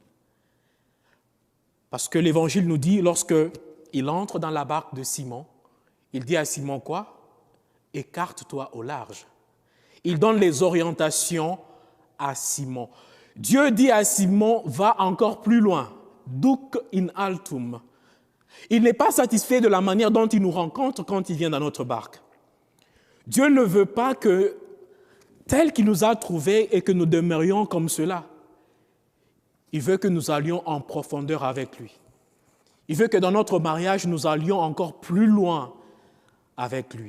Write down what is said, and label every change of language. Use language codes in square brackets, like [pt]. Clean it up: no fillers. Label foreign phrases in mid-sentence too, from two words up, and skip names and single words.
[fr] Parce que l'Évangile nous dit, lorsqu'il entre dans la barque de Simon, il dit à Simon quoi? Écarte-toi au large. Il donne les orientations à Simon. Dieu dit à Simon, va encore plus loin. [la] Duc in altum. [fr] Il n'est pas satisfait de la manière dont il nous rencontre quand il vient dans notre barque. Dieu ne veut pas que, tel qu'il nous a trouvés et que nous demeurions comme cela. Il veut que nous allions en profondeur avec lui. Il veut que dans notre mariage, nous allions encore plus loin avec lui.